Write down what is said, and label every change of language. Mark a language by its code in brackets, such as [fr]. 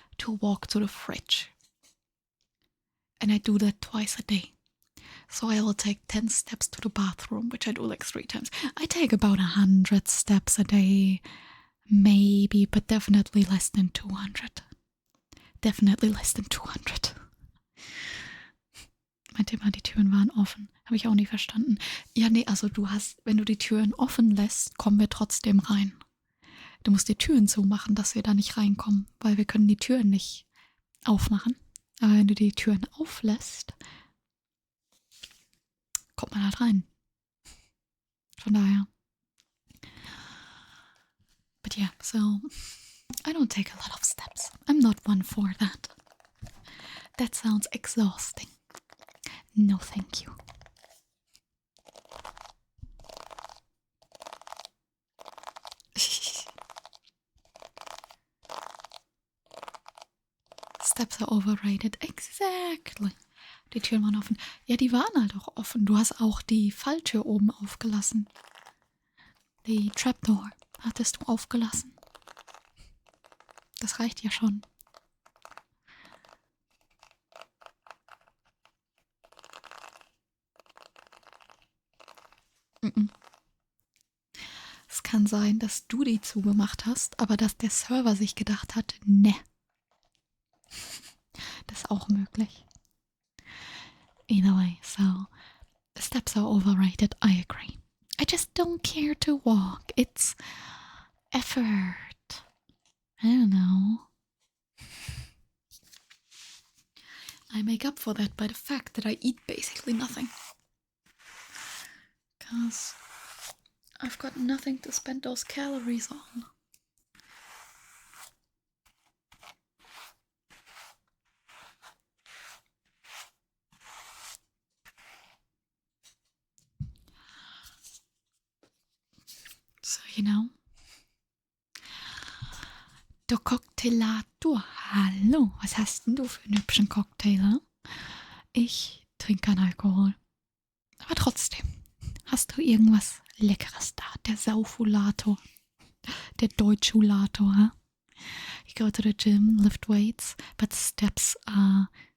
[en] to walk to the fridge. And I do that twice a day. So I will take 10 steps to the bathroom, which I do like 3 times. I take about 100 steps a day, maybe, but definitely less than 200. Definitely less than 200. [de] Meint ihr mal, die Türen waren offen? Habe ich auch nie verstanden. Ja, nee, also wenn du die Türen offen lässt, kommen wir trotzdem rein. Du musst die Türen zumachen, dass wir da nicht reinkommen, weil wir können die Türen nicht aufmachen. Aber wenn du die Türen auflässt, kommt man halt rein. Von daher. [en] But yeah, so I don't take a lot of steps. I'm not one for that. That sounds exhausting. No, thank you. Steps are overrated. Exactly. [de] Die Türen waren offen. Ja, die waren halt auch offen. Du hast auch die Falltür oben aufgelassen. Die Trapdoor hattest du aufgelassen. Das reicht ja schon. Es kann sein, dass du die zugemacht hast, aber dass der Server sich gedacht hat, ne. Das ist auch möglich. [en] Either way, so steps are overrated, I agree. I just don't care to walk. It's effort. I don't know. I make up for that by the fact that I eat basically nothing. Because I've got nothing to spend those calories on. So, you know. [de] Der Cocktailator. Hallo, was hast denn du für einen hübschen Cocktail? Ich trinke keinen Alkohol. Aber trotzdem, hast du irgendwas Leckeres da? Der Saufulator. Der Deutschulator, huh? [en] You go to the gym, lift weights, but steps are...